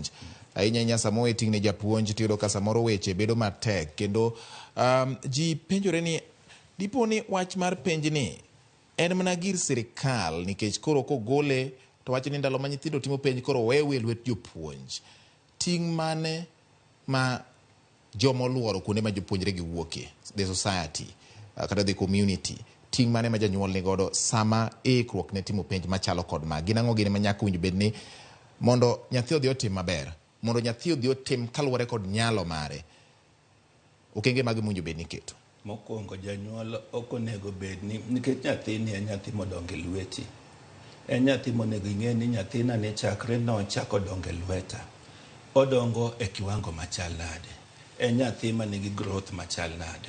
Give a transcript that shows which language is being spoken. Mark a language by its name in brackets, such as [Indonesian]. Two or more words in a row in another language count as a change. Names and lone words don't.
[Luo (Kenya and Tanzania)] Ahinya samoro iting' ne japuonj tiyudo ka samoro weche bedo matek, kendo ji penjore ni dipo ni wach mar penj ni en mana gir sirikal, nikech koro kogole to wach ni ndalo ma nyithindo timo penj koro wewe e lwet jopuonj. Ting' mane ma jomoluoro kuonde ma jopuonjre gi wuokie, [English] the society kata the community, [Luo (Kenya and Tanzania)] ting' mane ma janyuol ni godo sama ikruok ne timo penj machalo kod ma gin ang'o gine ma nyaka winjo bed ni mondo nyathi odhi otim maber, mondo nyathi odhi otim kaluwore kod nyalo mare, okenge mag winjo bed ni keto? Mokwongo, janyuol ok onego bed ni, nikech nyathini en nyathi modongo e lweti, en nyathi monego ing'e ni nyathina ne chakre nochako dongo e lweta, odongo e kiwango machal nade, en nyathi ma nigi growth machal nade.